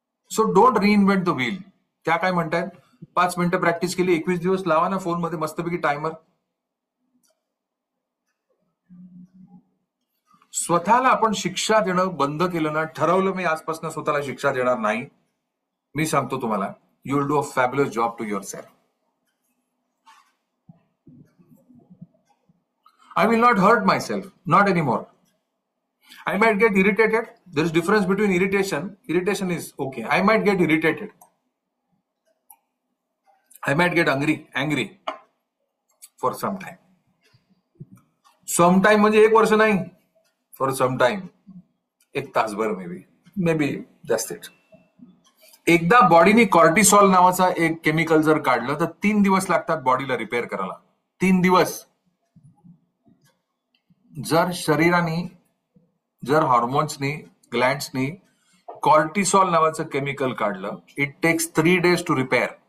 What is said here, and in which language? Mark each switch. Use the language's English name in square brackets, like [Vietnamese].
[Marathi] So don't reinvent the wheel. त्या काय म्हणतायत, 5 मिनिटं प्रॅक्टिस केली, 21 दिवस लावा ना फोनमध्ये मस्तपैकी टायमर. स्वतःला आपण शिक्षा देणं बंद केलं ना, ठरवलं मी आजपासून स्वतःला शिक्षा देणार नाही, मी सांगतो तुम्हाला, you will do a fabulous job to your self. [English] I will not hurt myself, not anymore. I might get irritated. There is difference between irritation. Irritation is okay. I might get irritated. I might get angry for some time. Sometime म्हणजे 1 वर्ष नाही, for some time, 1 तासभर maybe just it. [Marathi] एकदा बॉडीने cortisol नावाचा एक chemical जर काढलं तर 3 दिवस लागतात बॉडीला रिपेअर करायला. 3 दिवस. जर शरीराने, जर हॉर्मोन्सनी, ग्लँड्सनी कॉर्टिसॉल नावाचं केमिकल काढलं, it text 3 days to repair.